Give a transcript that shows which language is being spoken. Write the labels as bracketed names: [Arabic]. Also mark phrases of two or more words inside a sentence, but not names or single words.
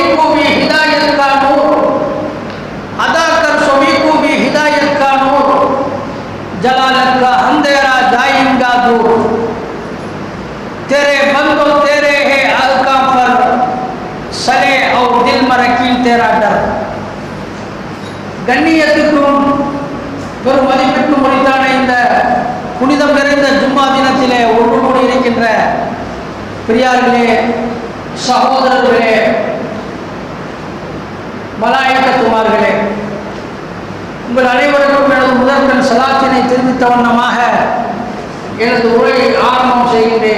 [Hindi] को भी हिदायत का नूर अदा कर सभी को भी हिदायत का नूर जलालत का अंधेरा जाएगा दूर तेरे बंदो तेरे है अलका पर सले और दिल में रखी तेरा डर [Tamil] கண்ணியத்துக்கும் பெரும் மதிப்பிற்கும் உரித்தான இந்த புனிதம் நிறைந்த ஜும்மா தினத்திலே ஒன்று கூடி இருக்கின்ற பிரியார்களே சகோதரர்களே மலாயிகத்துமார்களே உங்கள் அனைவருக்கும் எனது முதற்கண் சலாத்தினை தெரிவித்த வண்ணமாக எனது உரையை ஆரம்பம் செய்கின்றேன்.